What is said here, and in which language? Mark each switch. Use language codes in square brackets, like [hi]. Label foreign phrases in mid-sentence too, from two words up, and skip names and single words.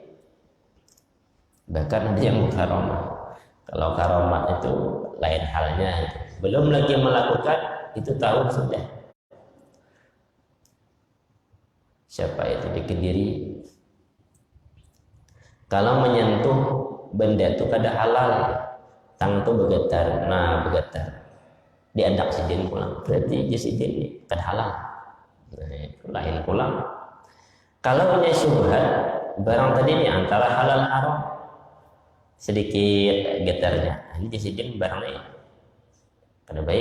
[id] Bahkan ada yang karamah. Kalau karamah itu lain halnya, belum lagi melakukan, itu tahu sudah. Siapa itu di Kediri? Kalau menyentuh benda itu kada halal, tangan itu bergetar, bergetar. [bjn] Diandak sidin pulang, berarti sidin kada halal. Lain pulang. [id] Kalau punya syubhat, barang tadi ini antara halal haram, sedikit getarnya, [bjn] ini sidin barangnya kada baik.